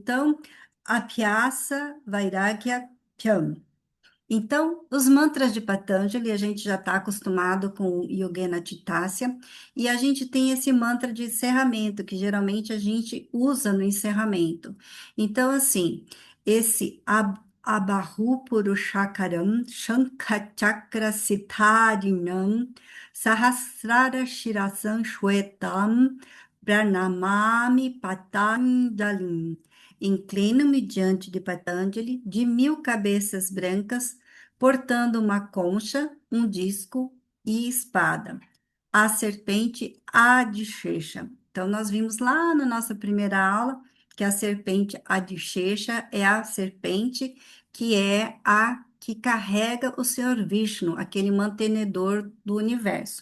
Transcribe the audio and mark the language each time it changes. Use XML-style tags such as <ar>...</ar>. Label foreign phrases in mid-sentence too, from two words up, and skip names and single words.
<pt>Então,</pt> <sa>अभ्यास वैराग्य प्याम्.</sa> <pt>Então, os mantras de Patanjali, a gente já está acostumado com o</pt> <sa>योगेन चितस्य,</sa> <pt>e a gente tem esse mantra de encerramento, que geralmente a gente usa no encerramento. Então, assim, esse</pt> <sa>आबाहु पुरुषाकारं शङ्खचक्र सिथारिणं सहस्रार शिरसं श्वेतं प्रणमामि पतञ्जलिम्.</sa> <pt>Inclino-me diante de Patanjali, de 1000 cabeças brancas, portando uma concha, um disco e espada. A serpente Adishesha. Então, nós vimos lá na nossa primeira aula que a serpente Adishesha é a serpente que é a que carrega o Senhor Vishnu, aquele mantenedor do universo.</pt>